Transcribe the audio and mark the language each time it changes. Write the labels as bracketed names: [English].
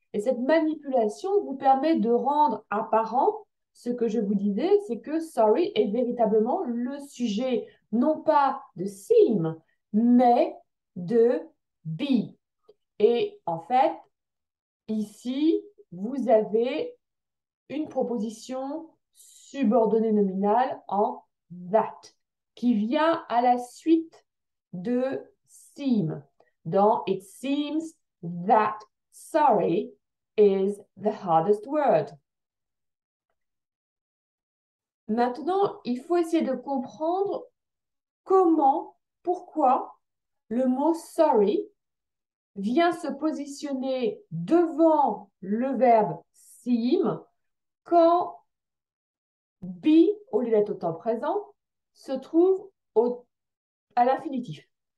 [French] Et cette manipulation vous permet de rendre apparent ce que je vous disais, c'est que sorry est véritablement le sujet, non pas de seem, mais de be. Et en fait, ici, vous avez une proposition subordonnée nominale en that, qui vient à la suite de seem. [English] Dans It seems that sorry is the hardest word. [French] Maintenant, il faut essayer de comprendre comment, pourquoi le mot sorry vient se positionner devant le verbe seem quand be, au lieu d'être au temps présent, se trouve à l'infinitif.